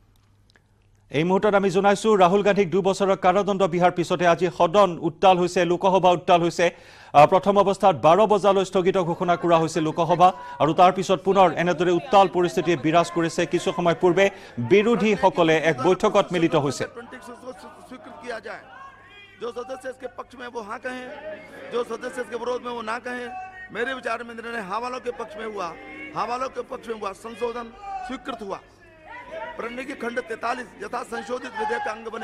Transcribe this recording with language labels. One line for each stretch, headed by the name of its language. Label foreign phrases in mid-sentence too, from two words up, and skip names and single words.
Assamese: এই মুহূৰ্তত আমি জনাইছো ৰাহুল গান্ধীক 2 বছৰৰ কাৰাদণ্ড বিহাৰ পিছতে আজি সদন উত্তাল হৈছে, লোকসভা উত্তাল হৈছে। প্ৰথম অৱস্থাত 12 বজালৈ স্থগিত ঘোষণা কৰা হৈছে লোকসভা, আৰু তাৰ পিছত পুনৰ এনেদৰে উত্তাল পৰিস্থিতিয়ে বিৰাজ কৰিছে। কিছু সময় পূৰ্বে বিৰোধীসকলে এক বৈঠকত মিলিত হৈছে।
Hindi: जो सदस्य इसके पक्ष में वो हाँ कहें, जो सदस्य इसके विरोध में वो ना कहें। मेरे विचार में निर्णय हवालों के पक्ष में हुआ, संशोधन स्वीकृत हुआ। प्रणय की खंड 43 यथा संशोधित विधेयक का अंग बने।